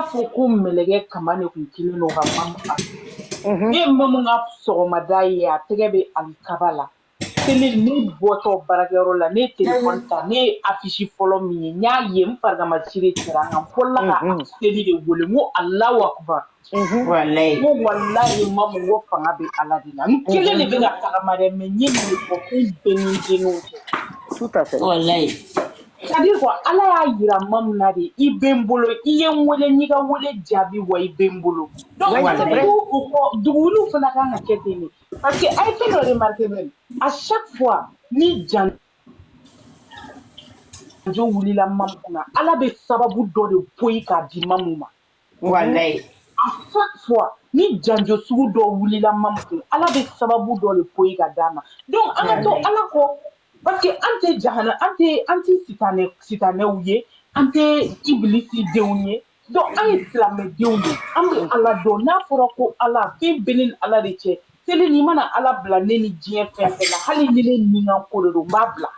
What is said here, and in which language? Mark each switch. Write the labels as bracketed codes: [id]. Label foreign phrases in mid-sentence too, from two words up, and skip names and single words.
[bm] fɔ ko mɛlɛkɛ kama de tun kelen don ka mamu kan ne ye mamu ka sɔgɔmada ye a tɛgɛ bɛ alikaba la télé ne bɔtɔ baarakɛyɔrɔ la ne ye téléphone ta ne ye affiche fɔlɔ min ye n y'a ye n farigama cire cira n kan n fɔlɔla ka seli de wele n ko [ar] Alahu Akubar [bm] n ko walayi mamu n ko fanga bɛ Ala de la n kelen de bɛ ka tagama dɛ mais n ye nin de fɔ ko n bɛ ni n denninw cɛ [fr] tout à fait [bm] wallahi [fr] c'est-à-dire quoi [bm] Ala y'a yira mamu na de i bɛ n bolo i ye n wele n y'i ka wele jaabi wa i bɛ n bolo donc duguwuliw fana kan ka kɛ ten de [fr] parce que [bm] a ye fɛn dɔ [fr] remarqué même à chaque fois [bm] ni janjo wulila mamu kunna Ala bɛ sababu dɔ de poyi k'a di mamu ma wallahi [fr] à chaque fois [bm] ni janjo sugu dɔ wulila mamu kunna Ala bɛ sababu dɔ de poyi ka d'a ma donc an ka to Ala kɔ [fr] parce que [bm] an tɛ jahana an tɛ sitanɛw ye an tɛ ibilisi denw ye donc an ye silamɛdenw de an bɛ Ala dɔn n'a fɔra ko Ala fɛn bɛɛ ni Ala de cɛ seli ni mana Ala bila ne ni diɲɛ fɛn fɛn la hali ni ne nin ko de don n b'a bila